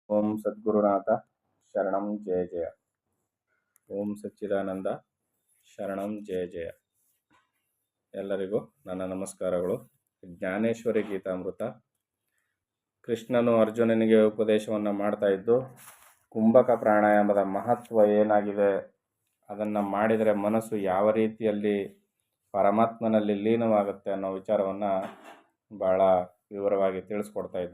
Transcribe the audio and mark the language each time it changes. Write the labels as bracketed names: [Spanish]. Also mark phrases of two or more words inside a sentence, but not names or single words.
[Sanskrit] ಓಂ ಸದ್ಗುರುನಾಥ ಶರಣಂ ಜಯ ಜಯ. ಓಂ ಸಚ್ಚಿದಾನಂದ ಶರಣಂ ಜಯ ಜಯ. [Kannada] ಎಲ್ಲರಿಗೂ ನನ್ನ ನಮಸ್ಕಾರಗಳು. ಜ್ಞಾನೇಶ್ವರಿ ಗೀತಾಮೃತ. ಕೃಷ್ಣನು ಅರ್ಜುನನಿಗೆ ಉಪದೇಶವನ್ನು ಮಾಡ್ತಾ ಇದ್ದು, ಕುಂಭಕ ಪ್ರಾಣಾಯಾಮದ ಮಹತ್ವ ಏನಾಗಿದೆ, ಅದನ್ನು ಮಾಡಿದರೆ ಮನಸ್ಸು ಯಾವ ರೀತಿಯಲ್ಲಿ ಪರಮಾತ್ಮನಲ್ಲಿ ಲೀನವಾಗುತ್ತೆ ಅನ್ನೋ ವಿಚಾರವನ್ನು ಭಾಳ ವಿವರವಾಗಿ ತಿಳಿಸ್ಕೊಡ್ತಾ ಇದ್ದ.